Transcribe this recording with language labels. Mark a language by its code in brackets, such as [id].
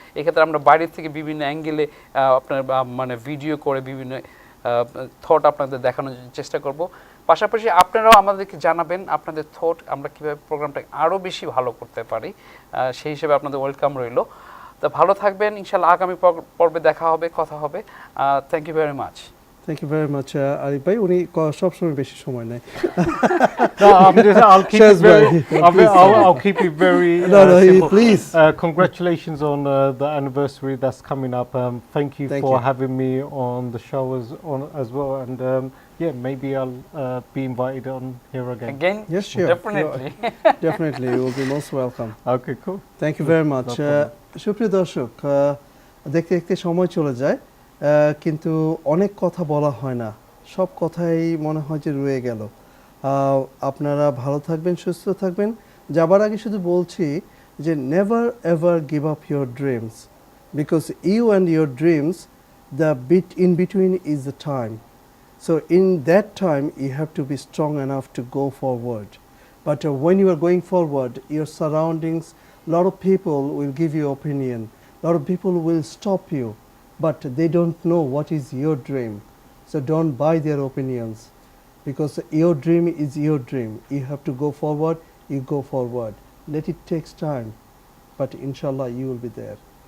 [bn] এক্ষেত্রে আমরা বাইরে থেকে বিভিন্ন অ্যাঙ্গেলে আপনার মানে ভিডিও করে বিভিন্ন থট আপনাদের দেখানোর চেষ্টা করব। পাশাপাশি আপনারাও আমাদেরকে জানাবেন আপনাদের থট, আমরা কীভাবে প্রোগ্রামটা আরও বেশি ভালো করতে পারি, সেই হিসেবে আপনাদের ওয়েলকাম রইল। তো ভালো থাকবেন, ইনশাআল্লাহ আগামী পর্বে দেখা হবে, কথা হবে। [en] Thank you very much. Thank you very much, Arif bhai. [bn] উনি সবসময় বেশি সময় নেয়। [en] No, I'll keep it very. I'll keep it very. No, simple. please. Congratulations on the anniversary that's coming up. Thank you for having me on the show as well. And yeah, maybe I'll be invited on here again. Again? Yes, sure. Definitely. Definitely, you will be most welcome. Okay, cool. Thank you very much. [bn] সুপ্রিয় দর্শক, দেখতে দেখতে সময় চলে যায়, কিন্তু অনেক কথা বলা হয় না, সব কথাই মনে হয় যে রয়ে গেল। আপনারা ভালো থাকবেন, সুস্থ থাকবেন। যাবার আগে শুধু বলছি যে [en] Never ever give up your dreams, because you and your dreams, the bit in between is the time. So in that time you have to be strong enough to go forward. But when you are going forward, your surroundings, a lot of people will give you opinion, a lot of people will stop you, but they don't know what is your dream. So don't buy their opinions, because your dream is your dream. You have to go forward, you go forward. Let it take time, but inshallah you will be there.